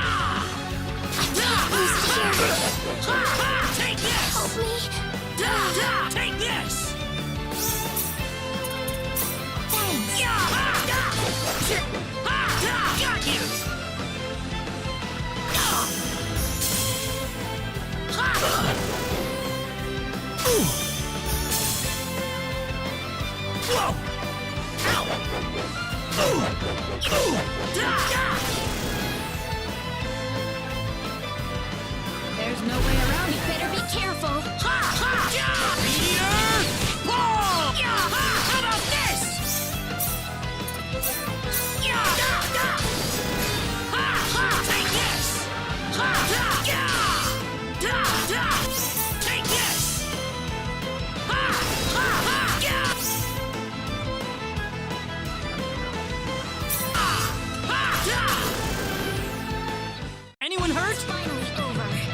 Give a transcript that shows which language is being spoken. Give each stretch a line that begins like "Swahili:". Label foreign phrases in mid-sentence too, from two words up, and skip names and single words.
English: Who's here? Ha! Ha! Take this! Help me! Da! Da! Take this! Thanks. Ya! Ha! Da! Ha! Da! Got you! Ha! Whoa! Ow! Da! Da! There's no way around it. Better be careful. Ha! Ha! Ja! Meteor! Ball! Ya! Ha! How about this? Ya! Da! Da! Ha! Ha! Take this! Ha! Da! Ya! Da! Da! Take this! Ha! Ha! Ha! Ya! Ah! Ha! Da! Anyone hurt? Finally over.